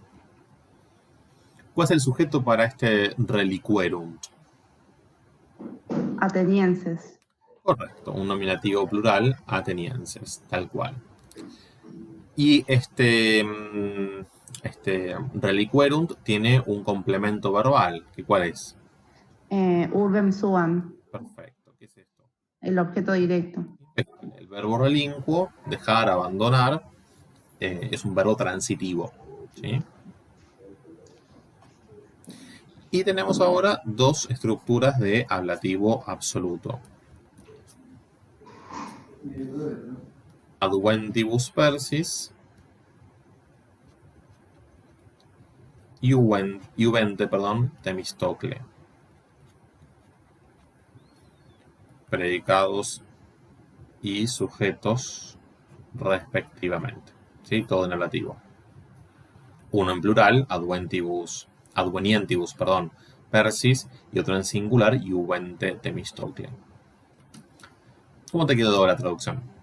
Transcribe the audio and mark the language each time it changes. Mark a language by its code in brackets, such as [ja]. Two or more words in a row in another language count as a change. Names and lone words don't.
[es] ¿Cuál es el sujeto para este reliquerunt? Atenienses. Correcto, un nominativo plural, atenienses, tal cual. Y este reliquerunt tiene un complemento verbal. ¿Cuál es? [la] Urbem suam. [es] Perfecto, ¿qué es esto? El objeto directo. El verbo relinquo, dejar, abandonar, es un verbo transitivo. ¿Sí? Y tenemos ahora dos estructuras de ablativo absoluto. [la] Adventibus persis, juvente, Temistocle. [es] Predicados y sujetos respectivamente. ¿Sí? Todo en ablativo. Uno en plural, [la] advenientibus, persis, [es] y otro en singular, [la] juvente Temistocle. [es] ¿Cómo te quedó la traducción?